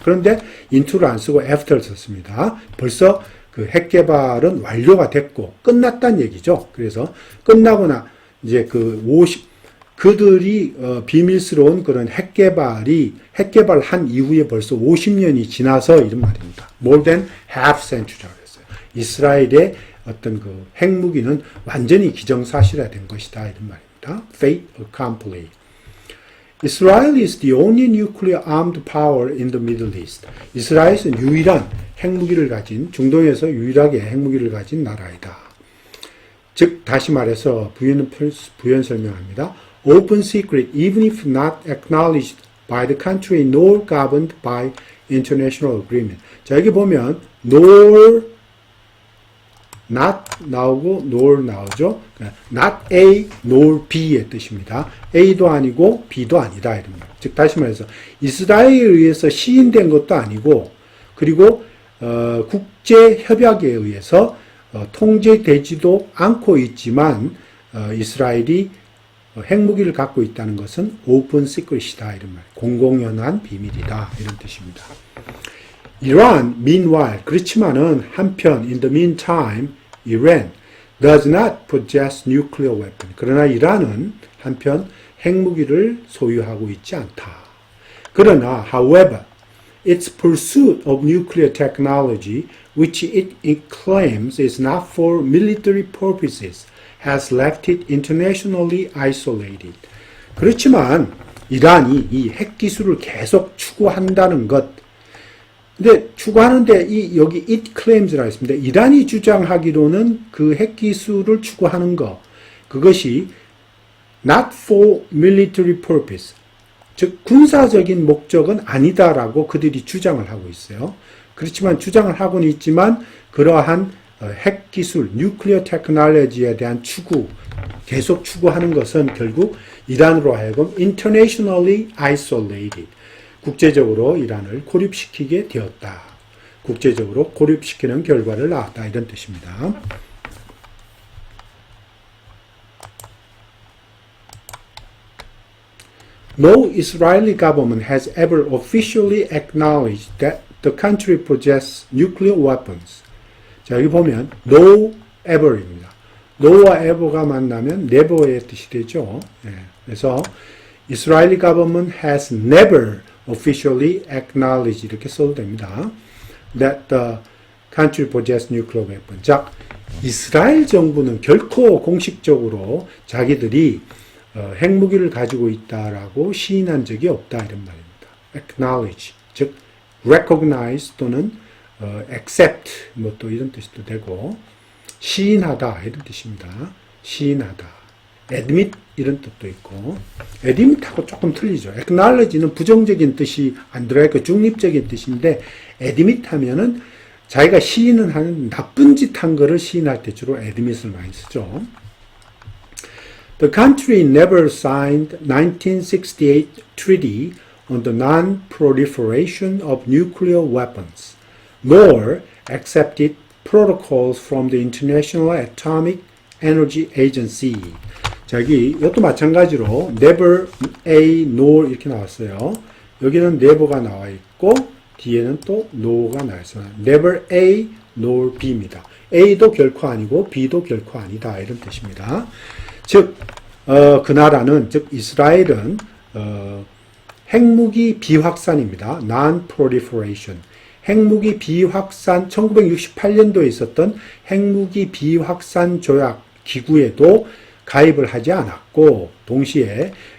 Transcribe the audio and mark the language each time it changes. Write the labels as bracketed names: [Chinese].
[Korean] 그런데 into를 안 쓰고 after를 썼습니다. 벌써 그 핵 개발은 완료가 됐고 끝났다는 얘기죠. 그래서 끝나거나 이제 그들이 비밀스러운 그런 핵 개발을 한 이후에 벌써 50년이 지나서 이런 말입니다. [English] More than half century [Korean] 라고 했어요. 이스라엘의 어떤 그 핵무기는 완전히 기정사실화된 것이다 이런 말입니다. [French] Fait accompli. [English] Israel is the only nuclear armed power in the Middle East. [Korean] 이스라엘은 유일한 핵무기를 가진 중동에서 유일하게 핵무기를 가진 나라이다. 즉 다시 말해서 부연 설명합니다. [English] Open secret, even if not acknowledged by the country nor governed by international agreement. [Korean] 자, 여기 보면 nor, not 나오고 nor 나오죠. not A, nor B의 뜻입니다. A도 아니고 B도 아니다. 이런 말. 즉 다시 말해서 이스라엘에 의해서 시인된 것도 아니고 그리고 국제 협약에 의해서 통제되지도 않고 있지만 이스라엘이 핵무기를 갖고 있다는 것은 open secret이다 이런 말. 공공연한 비밀이다 이런 뜻입니다. 이란, [English] meanwhile, [Korean] 그렇지만은 한편 [English] in the meantime, Iran does not possess nuclear weapon. [Korean] 그러나 이란은 한편 핵무기를 소유하고 있지 않다. 그러나, [English] however, its pursuit of nuclear technology, which it claims is not for military purposes, has left it internationally isolated. [Korean] 그렇지만 이란이 이 핵기술을 계속 추구한다는 것. 근데 추구하는데 여기 [English] it claims [Korean] 라고 했습니다. 이란이 주장하기로는 그 핵기술을 추구하는 것. 그것이 [English] not for military purpose. [Korean] 즉 군사적인 목적은 아니다라고 그들이 주장을 하고 있어요. 그렇지만 주장을 하고는 있지만 그러한 핵기술, 뉴클리어 테크놀로지에 대한 추구, 계속 추구하는 것은 결국 이란으로 하여금 [English] internationally isolated, [Korean] 국제적으로 이란을 고립시키게 되었다. 국제적으로 고립시키는 결과를 낳았다. 이런 뜻입니다. [English] No Israeli government has ever officially acknowledged that the country possesses nuclear weapons. [Korean] 자, 여기 보면 no ever입니다. no와 ever가 만나면 never의 뜻이 되죠. 예, 그래서 [English] Israeli government has never officially acknowledged [Korean] 이렇게 써도 됩니다. [English] That the country possesses nuclear weapons. [Korean] 자, 이스라엘 정부는 결코 공식적으로 자기들이 핵무기를 가지고 있다라고 시인한 적이 없다 이런 말입니다. Acknowledge, 즉 recognize 또는 accept 뭐 또 이런 뜻도 되고 시인하다 이런 뜻입니다. 시인하다. admit 이런 뜻도 있고 admit하고 조금 틀리죠. acknowledge는 부정적인 뜻이 안 들어있고 중립적인 뜻인데 admit 하면은 자기가 시인을 하는 나쁜 짓 한 거를 시인할 때 주로 admit을 많이 쓰죠. [English] The country never signed 1968 treaty on the non-proliferation of nuclear weapons, nor accepted protocols from the International Atomic Energy Agency. [Korean] 자, 이것도 마찬가지로 never A, nor 이렇게 나왔어요. 여기는 never가 나와 있고 뒤에는 또 no가 나와 있어요. never A, nor B입니다. A도 결코 아니고 B도 결코 아니다 이런 뜻입니다. 즉, 그 나라는, 즉 이스라엘은 핵무기 비확산입니다. [English] non-proliferation. [Korean] 핵무기 비확산 1968년도에 있었던 핵무기 비확산 조약 기구에도 가입을 하지 않았고 동시에